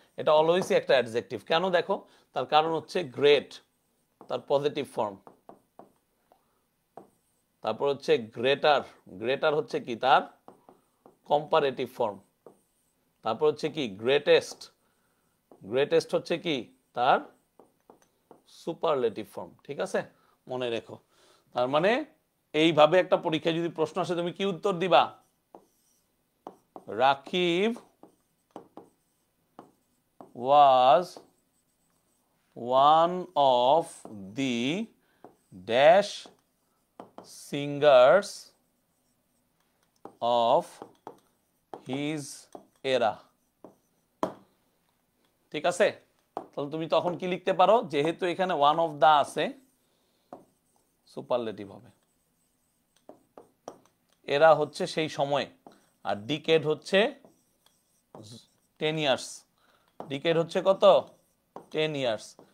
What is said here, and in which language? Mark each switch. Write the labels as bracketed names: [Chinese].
[Bangla] এটা অলওয়েজই একটা অ্যাডজেক্টিভ। কেন দেখো, তার কারণ হচ্ছে গ্রেট তার পজিটিভ ফর্ম, তারপর হচ্ছে গ্রেটার, গ্রেটার হচ্ছে কি তার কম্পারেটিভ ফর্ম, তারপর হচ্ছে কি গ্রেটেস্ট, গ্রেটেস্ট হচ্ছে কি তার সুপারলেটিভ ফর্ম। ঠিক আছে, মনে রেখো। তার মানে এইভাবে একটা পরীক্ষায় যদি প্রশ্ন আসে তুমি কি উত্তর দিবা? [English] Rakib was one of the dash singers of his era। [Bangla] ঠিক আছে, তাহলে তুমি তখন কি লিখতে পারো, যেহেতু এখানে ওয়ান অফ দা আছে সুপারলেটিভ হবে। এরা হচ্ছে সেই সময়, আর ডিকেড হচ্ছে 10 ইয়ার্স। ডিকেড হচ্ছে কত? 10 ইয়ার্স।